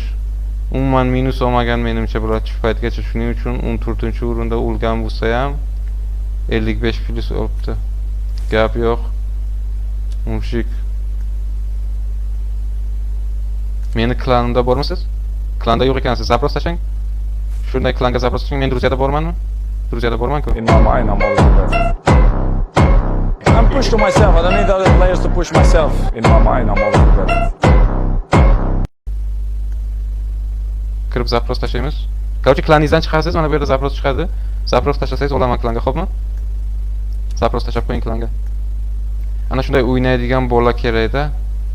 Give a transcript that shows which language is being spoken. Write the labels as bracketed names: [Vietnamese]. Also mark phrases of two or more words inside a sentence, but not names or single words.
[Uzbek] Umuman minus olmagan menimcha bular shu paytgacha, shuning uchun 14-o'rinda o'lgan bo'lsa ham 55 plus olibdi. Gap yo'q. Mushik. Meni klanimda bormisiz? Klanda yo'q ekansiz. Zapros tashlang. Shunday klanga zapros tashlang. Men Druziyada bormanmi? Druziyada borman-ku. [English] In my mind, I'm always the best. I'm pushed to myself. I don't need other players to push myself. In my mind, I'm always the best. [Uzbek] Kirib zapros tashlaymiz. Короче, klaningizdan chiqasiz, mana bu yerda zapros chiqadi. Zapros tashlasangiz olaman klanga, xo'pmi? Zapros tashlab qo'ying klanga. Ana shunday o'ynaydigan bola kerak-da.